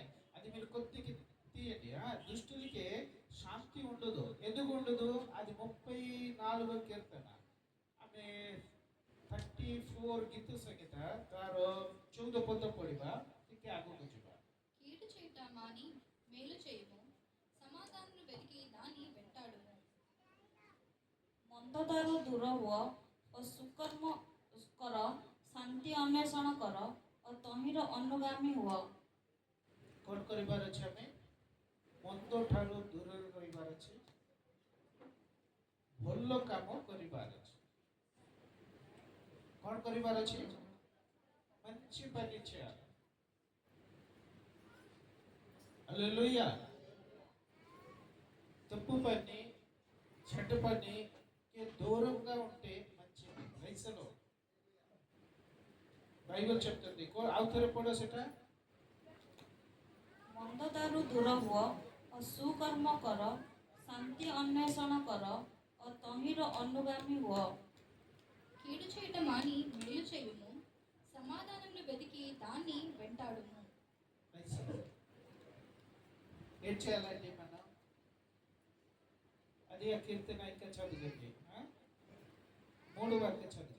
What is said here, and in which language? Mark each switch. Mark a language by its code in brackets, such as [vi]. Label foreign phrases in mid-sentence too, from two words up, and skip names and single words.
[te] అది మీరు కొద్దిగా తీయండి. దుష్టులకి శాంతి ఉండదు. ఎందుకు ఉండదు? అది 34 కీర్తన, [or] ଆମେ 34 ଗୀତ ସଙ୍ଗୀତ ତାର 14 ପଦ ପଢିବା, ଟିକେ ଆଗକୁ ଯିବା। [te] కీడు చేయుట మాని మేలు చేయుము, సమాధానమును వెతికి దాని వెంటాడుము। [or] ମନ୍ଦତାରୁ ଦୂର ହୁଅ ଓ ସୁକର୍ମ କର, ଶାନ୍ତି ଅନ୍ୱେଷଣ କର ଓ ତହିଁର ଅନୁଗାମୀ ହୁଅ। କଣ କରିବାର ଅଛି? ଆମେ ମନ୍ଦ ଠାରୁ ଦୂରରେ ରହିବାର ଅଛି, ଭଲ କାମ କରିବାର ଅଛି। କଣ କରିବାର ଅଛି? [te] మంచి పని చేయాలి। హల్లెలూయా। తప్పు పని, చెడ్డ పనికి దూరంగా ఉంటే మంచిది। వయసులో బైబిల్ చెప్తుంది, ఆవుతరే పడో సెట। [or] ମନ୍ଦତାରୁ ଦୂର ହୁଅ ଓ ସୁକର୍ମ କର, ଶାନ୍ତି ଅନ୍ୱେଷଣ କର ଓ ତହିଁର ଅନୁଗାମୀ ହୁଅ। [te] కీడు చేయుట మాని మేలు చేయుము, సమాధానమును వెతికి దాన్ని వెంటాడుము। ఏం చేయాలండి మనం? అది ఆ కీర్తన ఇంకా చదివండి, 3 వాక్యం చదివండి।